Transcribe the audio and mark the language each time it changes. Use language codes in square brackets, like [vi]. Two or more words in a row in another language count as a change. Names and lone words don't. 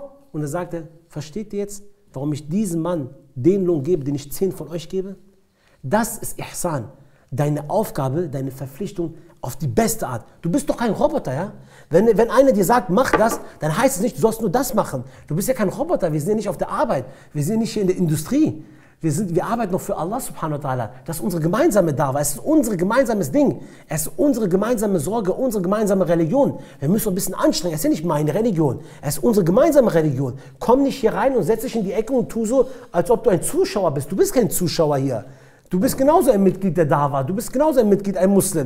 [de] Und er sagte, versteht ihr jetzt, warum ich diesem Mann den Lohn gebe, den ich 10 von euch gebe? Das ist Ihsan. Deine Aufgabe, deine Verpflichtung auf die beste Art. Du bist doch kein Roboter, ja? Wenn einer dir sagt, mach das, dann heißt es nicht, du sollst nur das machen. Du bist ja kein Roboter, wir sind ja nicht auf der Arbeit, wir sind nicht hier in der Industrie. Wir arbeiten noch für Allah [ar] سبحانه وتعالى. [de] Das ist unsere gemeinsame Dawa, es ist unser gemeinsames Ding. Es ist unsere gemeinsame Sorge, unsere gemeinsame Religion. Wir müssen ein bisschen anstrengen, es ist ja nicht meine Religion, es ist unsere gemeinsame Religion. Komm nicht hier rein und setz dich in die Ecke und tu so, als ob du ein Zuschauer bist. Du bist kein Zuschauer hier. Du bist genauso ein Mitglied der Dawa, du bist genauso ein Mitglied, ein Muslim.